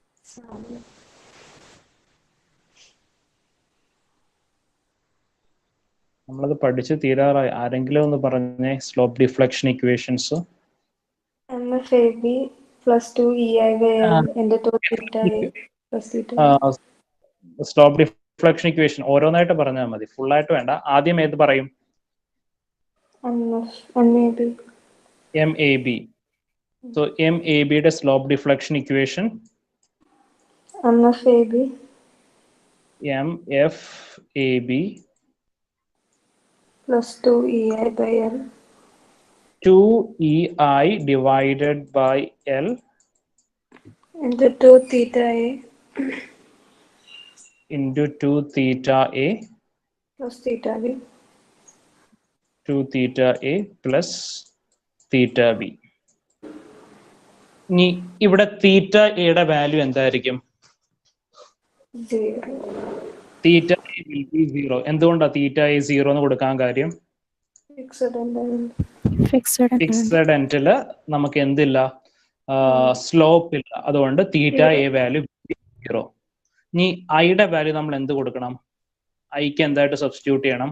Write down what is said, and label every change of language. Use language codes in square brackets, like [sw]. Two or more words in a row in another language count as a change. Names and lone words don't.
[ml] നമ്മളത് പഠിച്ച് തീരാറായി. ആരെങ്കിലും ഒന്ന് പറഞ്ഞേ [en] slope deflection equations. MFAB plus 2 EI by L into 2 theta A plus theta B. slope deflection equation [ml] ഓരോന്നായിട്ട് പറഞ്ഞാൽ മതി, ഫുൾ ആയിട്ട് വേണ്ട. ആദ്യം ഏത് പറയും? [en] MAB. [ml] MAB. So MAB യുടെ [en] slope deflection equation MFAB MFAB plus 2 EI by L 2EI divided by L into 2 theta A into 2 theta A plus theta B. 2 theta A plus theta B. [ml] ഇനി ഇവിടെ തീറ്റ എയുടെ വാല്യൂ എന്തായിരിക്കും? 0. [en] theta A will be 0. [ml] എന്തുകൊണ്ടാണ് [en] theta A [ml] 0 എന്ന് കൊടുക്കാൻ കാര്യം? [en] fixed end [ml] നമുക്ക് എന്തില്ല, സ്ലോപ്പ് ഇല്ല. അതുകൊണ്ട് [en] theta A value [ml] 0. ഇനി ഐയുടെ വാല്യൂ നമ്മൾ എന്ത് കൊടുക്കണം? ഐക്ക് എന്തായിട്ട് സബ്സ്റ്റിറ്റ്യൂട്ട് ചെയ്യണം?